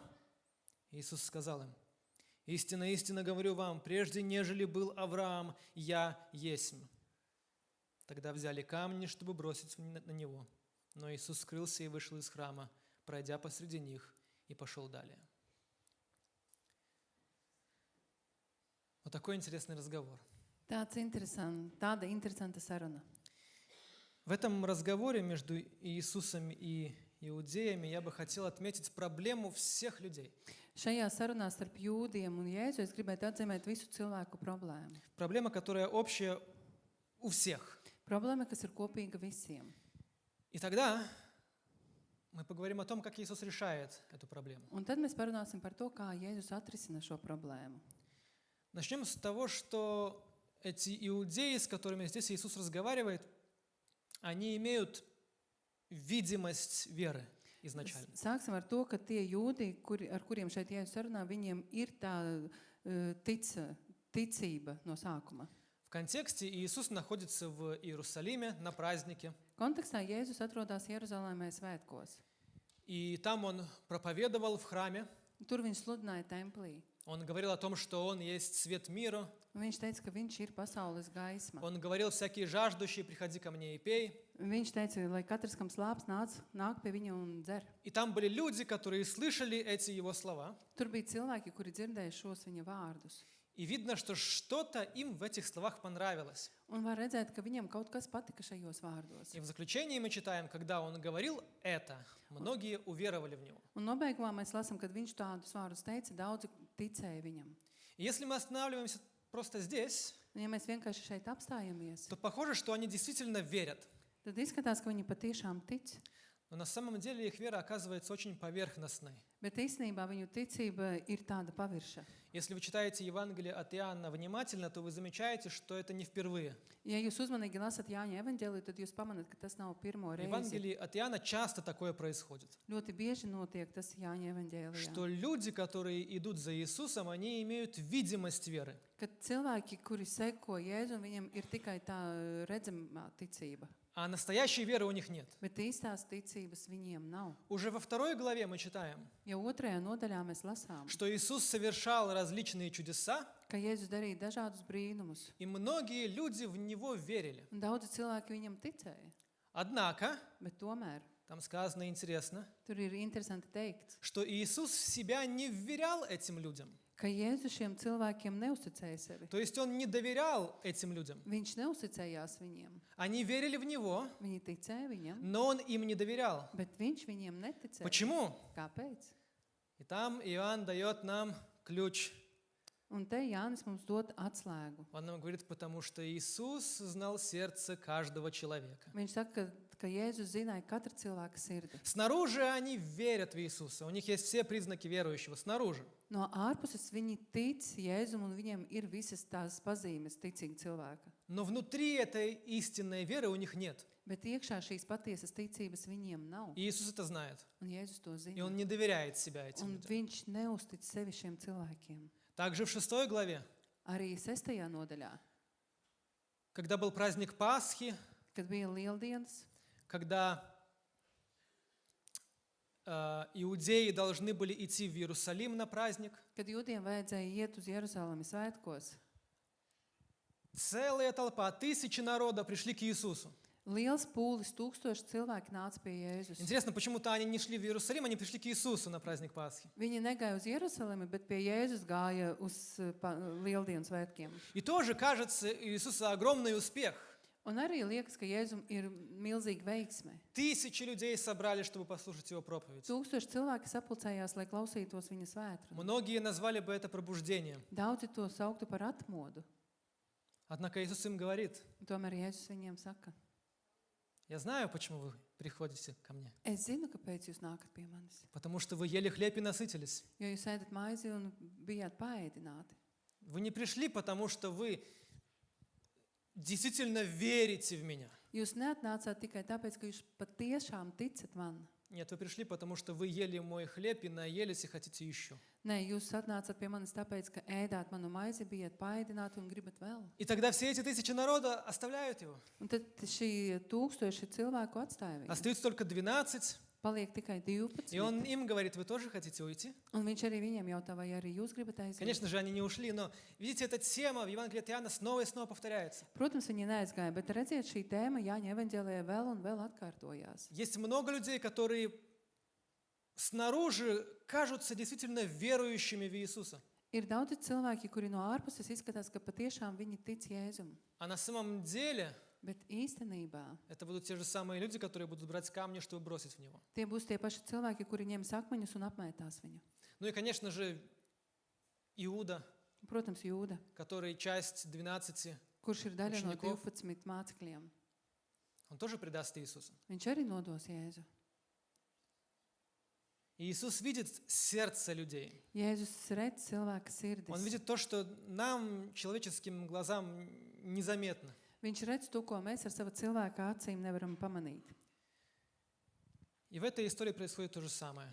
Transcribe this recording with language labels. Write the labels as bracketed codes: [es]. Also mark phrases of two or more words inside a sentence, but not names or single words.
[ru] Иисус сказал им: истинно, истинно говорю вам, прежде нежели был Авраам, я есмь. Тогда взяли камни, чтобы бросить на него. Но Иисус скрылся и вышел из храма, пройдя посреди них, и пошел далее. Вот такой интересный разговор. [lv] Tāda interesanta saruna. [ru] В этом разговоре между Иисусом и иудеями я бы хотел отметить проблему всех людей. [lv] Šajā sarunā starp jūdiem un Jēzu es gribētu atzīmēt visu cilvēku problēmu. [ru] Проблема, которая общая у всех. [lv] Problēma, kas ir kopīga visiem. [ru] И тогда мы поговорим о том, как Иисус решает эту проблему. [lv] Un tad mēs parunāsim par to, kā Jēzus atrisina šo problēmu. [ru] Начнем с того, что эти иудеи, с которыми здесь Иисус разговаривает, они имеют видимость веры изначально. [lv] Sāksim ar to, ka tie jūdi, ar kuriem šeit Jēzus sarunā, viņiem ir tā ticība no sākuma. [ru] В контексте Иисус находится в Иерусалиме на празднике. [lv] Kontekstā Jēzus atrodas Jeruzalemē svētkos. [ru] И там Он проповедовал в храме. [lv] Tur viņš sludināja templī. [ru] Он говорил о том, что Он есть свет мира. [lv] Viņš teica, ka viņš ir pasaules gaisma. [ru] Он говорил: всякие жаждущие, приходи ко мне и пей. [lv] Viņš teica, lai katrs, kam slāps, nāk pie viņa un dzer. [ru] И там были люди, которые слышали эти Его слова. [lv] Tur bija cilvēki, kuri dzirdēja šos viņa vārdus. [ru] И видно, что что-то им в этих словах понравилось. [lv] Un var redzēt, ka viņam kaut kas patika šajos vārdos. [ru] И в заключении мы читаем, когда Он говорил это, многие уверовали в Него. [lv] Un nobeigumā mēs lasām, kad viņš tādus vārdus teica, daudzi ticēja viņam. [ru] И если мы останавливаемся просто здесь, [lv] Un, ja mēs vienkārši šeit apstājamies, [ru] то похоже, что они действительно верят. [lv] tad izskatās, ka viņi patiešām tic. [ru] Но на самом деле их вера оказывается очень поверхностной. [lv] Bet īstenībā viņu ticība ir tāda pavirša. [ru] Если вы читаете Евангелие от Иоанна внимательно, то вы замечаете, что это не впервые. [lv] Ja jūs uzmanīgi lasat Jāņa evaņģēliju, tad jūs pamanāt, ka tas nav pirmo [ru] В [lv] reizi. [ru] Евангелии от Иоанна часто такое происходит. [lv] Ļoti bieži notiek tas Jāņa evaņģēlijā. [ru] Что люди, которые идут за Иисусом, они имеют видимость веры. [lv] Kad cilvēki, kuri seko Jēzu, viņiem ir tikai tā redzamā ticība. [ru] А настоящей веры у них нет. [lv] Bet īstās ticības viņiem nav. [ru] Уже во 2 главе мы читаем, [lv] Jau 2. nodaļā mēs lasām, [ru] что Иисус совершал различные чудеса, [lv] ka Jēzus darīja dažādus brīnumus. [ru] и многие люди в Него верили. [lv] Un daudzi cilvēki viņam ticēja. [ru] Однако, [lv] Bet tomēr [ru] там сказано интересно, [lv] tur ir interesanti teikts, [ru] что Иисус в себя не вверял этим людям. [lv] ka Jēzus šiem cilvēkiem neusticēja sevi. [ru] То есть Он не доверял этим людям. [lv] Viņš neusticējās viņiem. [ru] Они верили в Него, [lv] Viņi ticēja viņam, [ru] но Он им не доверял. [lv] bet viņš viņiem neticēja. [ru] Почему? [lv] Kāpēc? [ru] И там Иоанн дает нам ключ. [lv] Un te Jānis mums dod atslēgu. [ru] Он нам говорит, потому что Иисус знал сердце каждого человека. [lv] Viņš saka, ka Jēzus zināja katra cilvēka sirdi. [ru] Снаружи они верят в Иисуса. У них есть все признаки верующего. Снаружи. [lv] No ārpuses viņi tic Jēzum un viņiem ir visas tās pazīmes ticīga cilvēka. [ru] Но внутри этой истинной веры у них нет. [lv] Bet iekšā šīs patiesas ticības viņiem nav. [ru] И Иисус это знает. [lv] Un Jēzus to [ru] И [lv] zina. [ru] Он не доверяет себя этим [lv] Un [ru] людям. [lv] viņš neuztic sevi šiem cilvēkiem. [ru] Также в 6 главе, [lv] Arī 6. nodaļā, [ru] когда был праздник Пасхи, [lv] kad bija Lieldienas, [ru] когда иудеи должны были идти в Иерусалим на праздник, [lv] kad jūdiem vajadzēja iet uz Jeruzalemi svētkos, [ru] целая толпа, тысячи народа пришли к Иисусу. [lv] liels pūlis, 1000 cilvēki nāca pie Jēzus. [ru] Интересно, почему-то они не шли в Иерусалим, они пришли к Иисусу на праздник Пасхи. [lv] Viņi negāja uz Jeruzalemi, bet pie Jēzus gāja uz Lieldienu svētkiem. [ru] И тоже кажется Иисусу огромный успех. [lv] Un arī liekas, ka Jēzum ir milzīga veiksme. [ru] Тысячи людей собрали, чтобы послушать Его проповедь. [lv] 1000 cilvēki sapulcējās, lai klausītos viņa svētru. [ru] Многие назвали бы это пробуждением. [lv] Daudzi to sauktu par atmodu. [ru] Однако Иисус им говорит: [lv] Un tomēr Jēzus viņiem saka, [ru] я знаю, почему вы приходите ко мне. [lv] es zinu, kāpēc jūs nākat pie manis. [ru] Потому что вы ели хлеб и насытились. [lv] Jo jūs ēdat maizi un bijāt paēdināti. [ru] Вы не пришли, потому что вы действительно верите в меня. [lv] Jūs neatnācāt tikai tāpēc, ka jūs patiešām ticat man. [ru] Нет, вы пришли, потому что вы ели мой хлеб и наелись и хотите еще. [lv] Nē, jūs atnācāt pie manis tāpēc, ka ēdāt manu maizi, bijat paēdināti un gribat vēl. [ru] И тогда все эти тысячи народа оставляют его. [lv] Un tad šī tūkstoši cilvēku atstāja viņu. [ru] Остаются только 12. [lv] Paliek tikai 12. [ru] И он им говорит, вы тоже хотите уйти? [lv] Un viņš arī viņiem jautā, vai arī jūs gribat aiziet. [ru] Конечно же, они не ушли, но видите, эта тема в Евангелии от Иоанна снова и снова повторяется. [lv] Protams, viņi neaizgāja, bet redziet, šī tēma Jāņa evaņģēlijā vēl un vēl atkārtojās. [ru] Есть много людей, которые снаружи кажутся действительно верующими в Иисуса. [lv] Ir daudzi cilvēki, kuri no ārpuses izskatās, ka patiešām viņi tic Jēzum. [ru] А на самом деле [lv] Bet īstenībā [ru] это будут те же самые люди, которые будут брать камни, чтобы бросить в него. [lv] tie būs tie paši cilvēki, kuri ņems akmeņus un apmētās viņu. [ru] Ну и, конечно же, Иуда, [lv] Protams, Jūda, [ru] который часть 12, [lv] kurš ir daļa no [ru] Učenikov. [lv] 12 mācekļiem. [ru] он тоже предаст Иисуса. [lv] Viņš arī nodos Jēzu. [ru] И Иисус видит сердце людей. [lv] Jēzus redz cilvēka sirdis. [ru] Он видит то, что нам, человеческим глазам, незаметно. [lv] Viņš redz to, ko mēs ar savu cilvēka acīm nevaram pamanīt. [ru] И в этой истории происходит то же самое.